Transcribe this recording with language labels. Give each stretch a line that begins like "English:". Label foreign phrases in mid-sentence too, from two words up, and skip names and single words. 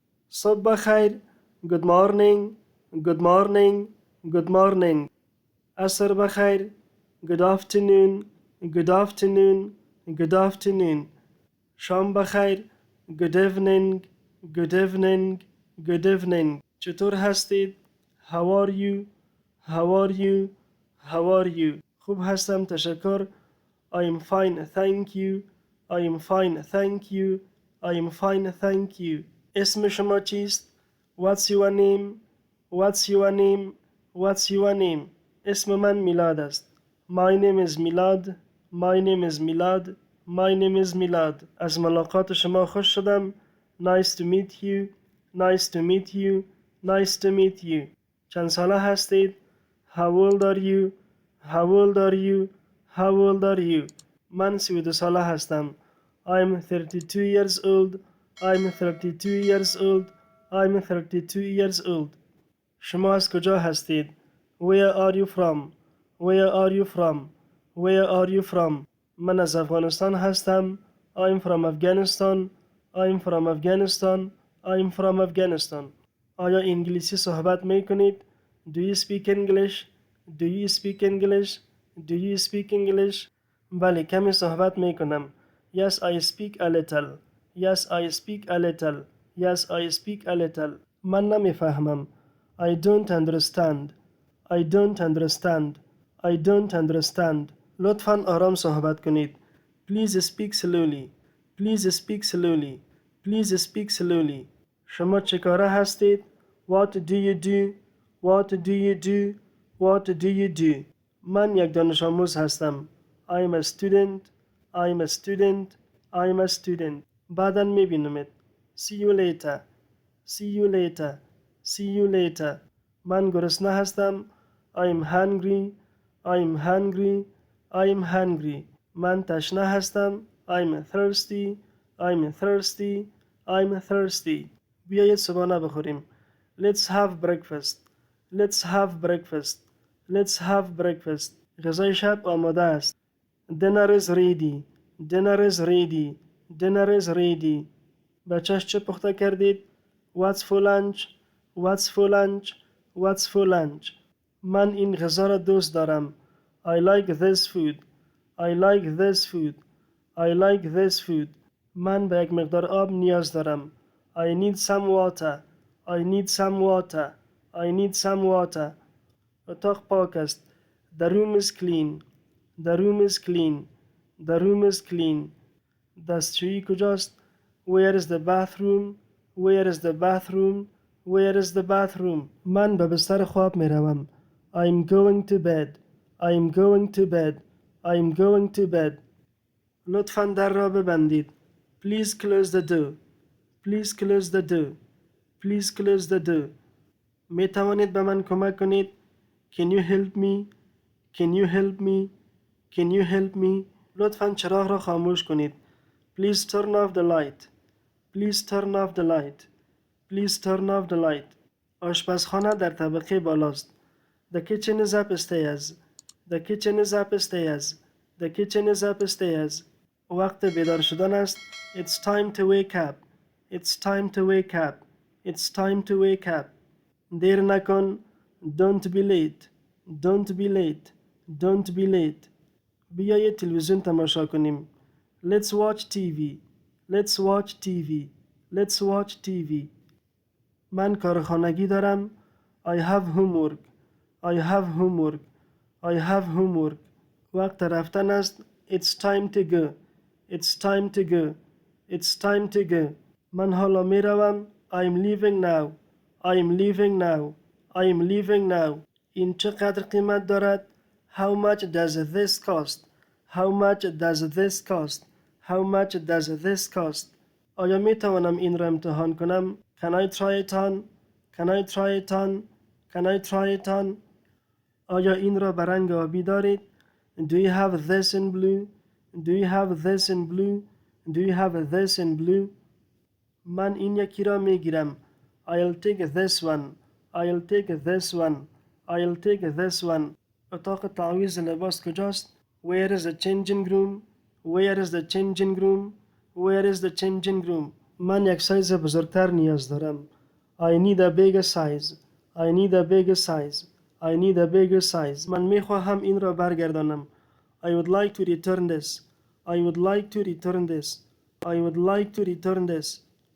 Persian: صبح بخیر.
English: Good morning. Good morning. Good morning.
Persian: عصر بخیر.
English: Good afternoon. Good afternoon. Good afternoon.
Persian: شام بخیر.
English: Good evening. Good evening. Good evening.
Persian: چطور هستید؟
English: How are you? How are you? How are you?
Persian: خوب هستم تشکر.
English: I am fine thank you. I am fine thank you. I am fine thank you.
Persian: اسم شما چیست؟
English: What's your name? What's your name? What's your name?
Persian: اسم من میلاد است.
English: My name is میلاد. My name is میلاد. My name is میلاد.
Persian: از ملاقات شما خوش شدم.
English: Nice to meet you. Nice to meet you. Nice to meet you.
Persian: چند ساله هستید؟
English: How old are you? How old are you? How old are you?
Persian: من 32 ساله هستم.
English: I'm 32 years old. I'm 32 years old. I'm 32 years old.
Persian: شما از کجا هستید؟
English: Where are you from? Where are you from? Where are you from?
Persian: من از افغانستان هستم.
English: I'm from Afghanistan. I'm from Afghanistan. I'm from Afghanistan.
Persian: آیا انگلیسی صحبت می کنید؟
English: Do you speak English? Do you speak English? Do you speak English?
Persian: بله کمی صحبت می کنم.
English: Yes, I speak a little. Yes, I speak a little. Yes, I speak a little.
Persian: من نمی فهمم.
English: I don't understand. I don't understand. I don't understand.
Persian: لطفاً آرام صحبت کنید.
English: Please speak slowly. Please speak slowly. Please speak slowly.
Persian: شما چه کاره هستید؟
English: What do you do? What do you do? What do you do?
Persian: من یک دانش آموز هستم.
English: I'm a student. I'm a student. I'm a student.
Persian: بعداً میبینمت.
English: See you later. See you later. See you later.
Persian: من گرسنه هستم.
English: I'm hungry. I'm hungry. I'm hungry.
Persian: من تشنه هستم.
English: I'm thirsty. I'm thirsty. I'm thirsty.
Persian: بیایید صبحانه بخوریم.
English: Let's have breakfast. Let's have breakfast. Let's have breakfast.
Persian: غذای شب آماده است.
English: Dinner is ready. Dinner is ready. Dinner is ready.
Persian: بچه‌ش چه پخته کردید؟
English: What's for lunch? What's for lunch? What's for lunch?
Persian: من این غذا را دوست دارم.
English: I like this food. I like this food. I like this food.
Persian: من به یک مقدار آب نیاز دارم.
English: I need some water. I need some water. I need some water.
Persian: اتاق پاک است.
English: The room is clean. The room is clean. The room is clean.
Persian: دستشویی کجاست؟
English: Where is the bathroom? Where is the bathroom? Where is the bathroom?
Persian: من به بستر خواب می روم.
English: I'm going to bed. I'm going to bed. I'm going to bed.
Persian: لطفاً در را ببندید.
English: Please close the door. Please close the door. Please close the door.
Persian: می توانید به من کمک کنید؟
English: Can you help me? Can you help me? Can you help me?
Persian: لطفاً چراغ را خاموش کنید.
English: Please turn off the light. Please turn off the light. Please turn off the light.
Persian: آشپزخانه در طبقه بالاست.
English: The kitchen is upstairs. The kitchen is upstairs. The kitchen is upstairs.
Persian: وقت بیدار شدن است.
English: It's time to wake up. It's time to wake up. It's time to wake up.
Persian: دیر نکن.
English: Don't be late. Don't be late. Don't be late.
Persian: بیایید تلویزیون تماشا کنیم.
English: Let's watch TV. Let's watch TV. Let's watch TV.
Persian: من کار خانگی دارم.
English: I have homework. I have homework. I have homework.
Persian: وقت رفتن است.
English: It's time to go. It's time to go. It's time to go.
Persian: من حالا می روم.
English: I'm leaving now. I'm leaving now. I'm leaving now.
Persian: این چقدر قیمت دارد؟
English: How much does this cost? How much does this cost? How much does this cost?
Persian: آیا می توانم این را امتحان کنم؟
English: Can I try it on? Can I try it on? Can I try it on?
Persian: آیا این را به رنگ آبی دارید؟
English: Do you have this in blue? Do you have this in blue? Do you have this in blue?
Persian: من این یکی را می گیرم.
English: I'll take this one. I'll take this one. I'll take this one.
Persian: اتاق تعویض لباس کجاست؟
English: Where is the changing room? Where is the changing room? Where is the changing room?
Persian: من یک سایز بزرگتر نیاز دارم.
English: I need a bigger size. I need a bigger size. I need a bigger size.
Persian: من میخواهم این را برگردانم.
English: I would like to return this. I would like to return this. I would like to return this.